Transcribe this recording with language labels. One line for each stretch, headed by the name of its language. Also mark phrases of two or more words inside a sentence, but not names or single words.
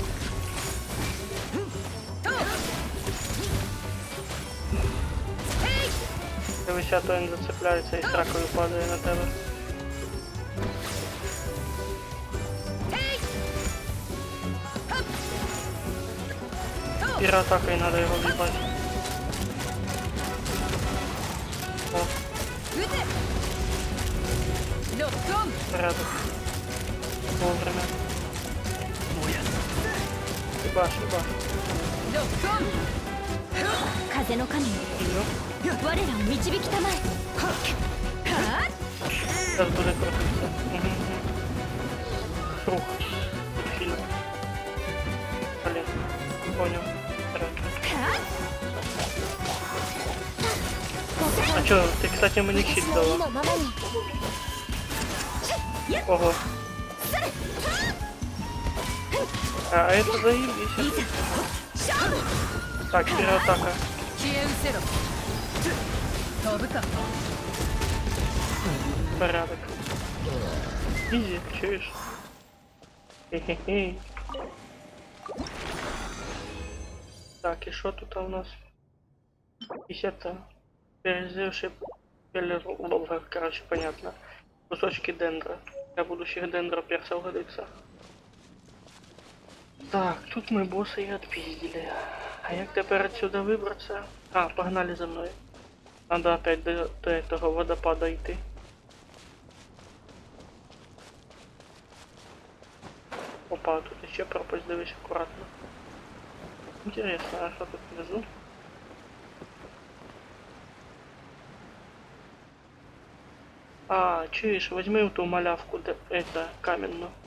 Ukrainian: Дивися, то він зацепляється і сракою падає на тебе. Піроатакою треба його в'їбати. О,
Japanese: 撃てロックオン
Russian: порядок. Вовремя. Ебаш, ебаш.
Japanese: ロックオン風の神よ Ё. 我らを導きたまえ
Ukrainian: Сейчас буде крутитися. Угу. Круг. Фільм.
Russian: Блин. Понял. Порядок. А чё, ты, кстати, мне щит
Japanese: 私の意
Russian: дала.
Japanese: のままに
Russian: Ого. А это заебись. Так, пироатака.
Japanese: 消え失せろ飛ぶか
Russian: Порядок. Изи, чуешь? Хе-хе-хе. Так, и что тут у нас? Есть это... Перезревший пелер... Короче, понятно. Кусочки дендра. Для будущих дендроперсов годится. Так, тут мы босса и отпиздили. А як тепер отсюда выбраться? А, погнали за мной. Надо опять до этого водопада идти. Опа, тут еще пропасть, дивись аккуратно. Интересно, а что тут внизу? А, чуешь, возьми ту малявку, это, каменную.